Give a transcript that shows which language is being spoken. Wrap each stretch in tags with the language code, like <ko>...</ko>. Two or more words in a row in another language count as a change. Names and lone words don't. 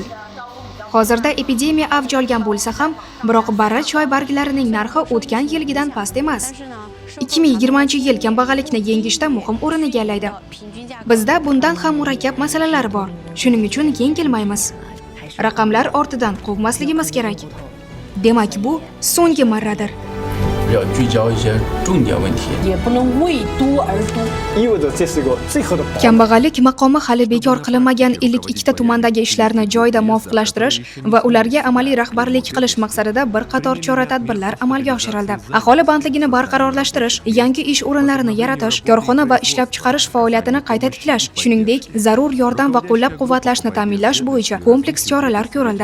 <uz>Hozirda epidemiya avj olgan bo'lsa ham, biroq barra choy barglarining narxi o'tgan yilgidan past emas. 2020-yil kambag'allikni yengishda muhim o'rin egallaydi. Bizda bundan ham murakkab masalalar bor. Shuning uchun yengilmaymiz. Raqamlar ortidan quvmasligimiz kerak. Demak, bu so'nggi marradir.</uz> <zh>要聚焦一些重点问题，也不能为多而多。意味着这是个最后的。</zh> <uz>Kambag'allik maqomi hali bekor qilinmagan 52 ta tumandagi ishlarni joyida muvofiqlashtirish va ularga amaliy rahbarlik qilish maqsadida bir qator chora-tadbirlar amalga oshirildi. Aholi bandligini barqarorlashtirish, yangi ish o'rinlarini yaratish, korxona va ishlab chiqarish faoliyatini qayta tiklash, shuningdek, zarur yordam va qo'llab-quvvatlashni ta'minlash bo'yicha kompleks choralar ko'rildi.</uz>